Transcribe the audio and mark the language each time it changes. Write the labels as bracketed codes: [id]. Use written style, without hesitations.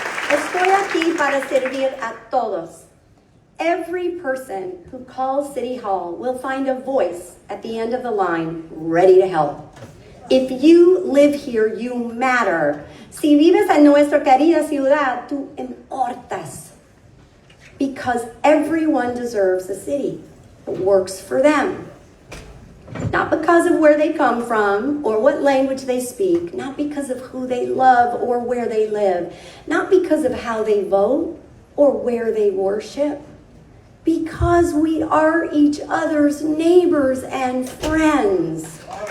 [es] Estoy aquí para servir a todos. [en] Every person who calls City Hall will find a voice at the end of the line ready to help. If you live here, you matter. [es] Si vives en nuestra querida ciudad, tú importas. [en] Because everyone deserves a city that works for them. Not because of where they come from or what language they speak, not because of who they love or where they live, not because of how they vote or where they worship, because we are each other's neighbors and friends.